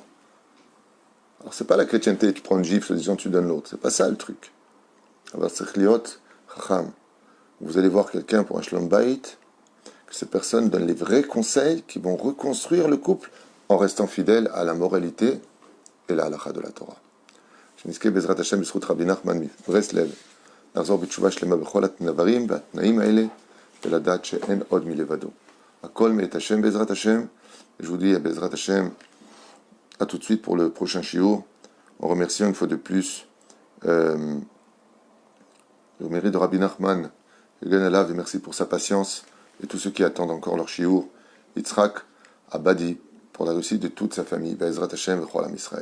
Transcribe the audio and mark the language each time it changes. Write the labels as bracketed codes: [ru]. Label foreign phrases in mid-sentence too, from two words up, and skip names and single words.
[fr] Alors c'est pas la chrétienté, tu prends une gifle en disant tu donnes l'autre, c'est pas ça le truc. Alors vous allez voir quelqu'un pour un [he] שלום בית, [fr] que cette personne donne les vrais conseils qui vont reconstruire le couple en restant fidèle à la moralité et la halakha de la Torah. [he] שנזכה בעזרת השם בזכות רבי נחמן מברסלב לחזור בתשובה שלמה בכל הדברים והתנאים האלה ולדעת שאין עוד מלבדו. הכל מאת השם בעזרת השם. [fr] Je vous dis à [he] בעזרת השם, [fr] à tout de suite pour le prochain shiur, en remerciant une fois de plus le mérite de Rabbi Nachman, et merci pour sa patience, et tous ceux qui attendent encore leur shiur, Yitzhak Abadi, pour la réussite de toute sa famille, [he] בעזרת השם, וכל עם ישראל.